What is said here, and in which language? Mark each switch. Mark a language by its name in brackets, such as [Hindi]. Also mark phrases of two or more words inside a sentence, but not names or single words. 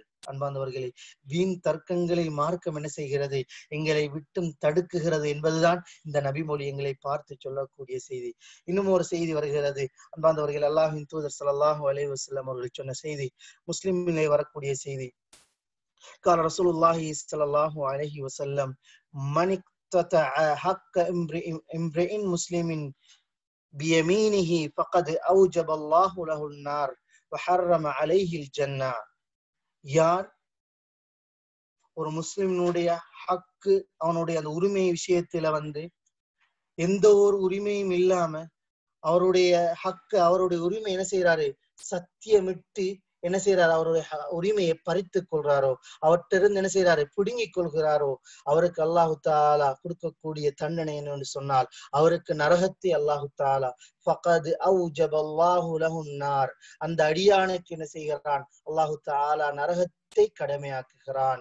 [Tamil] அன்பார்ந்தவர்களே, வீண் தர்க்கங்களை மார்க்கம் என்ன செய்கிறது, எங்களை விட்டும் தடுக்குகிறது என்பதுதான் இந்த நபிமொழி எங்களை பார்த்து சொல்லக்கூடிய செய்தி. இன்னும் ஒரு செய்தி வருகிறது. அன்பார்ந்தவர்கள், அல்லாஹ்வின் தூதர் [Arabic] صلى الله عليه وسلم [Tamil] அவர்கள் சொன்ன செய்தி, முஸ்லிமிலே வரக்கூடிய செய்தி. [Arabic] قال رسول الله صلى الله عليه وسلم من اقتطع حق امرئ مسلم بيمينه فقد أوجب الله له النار وحرم عليه الجنة. [Tamil] யார் ஒரு முஸ்லிமினுடைய ஹக்கு, அவனுடைய அந்த உரிமை விஷயத்துல எந்த ஒரு உரிமையும் இல்லாம அவருடைய ஹக்கு, அவருடைய உரிமை என்ன செய்யறாரு, சத்தியமிட்டு என்ன செய்யறாரு, அவருடைய உரிமையை பறித்து கொள்றாரோ, அவற்றிருந்து என்ன செய்யறாரு, பிடுங்கிக் கொள்கிறாரோ, அவருக்கு [Arabic] الله تعالى [Tamil] கொடுக்கக்கூடிய தண்டனை என்னன்னு சொன்னால், அவருக்கு நரகத்தை [Arabic] الله تعالى فقد أوجب الله له النار, [Tamil] அந்த அடியானுக்கு என்ன செய்கிறான், [Arabic] الله تعالى [Tamil] நரகத்தை கடமையாக்குகிறான்.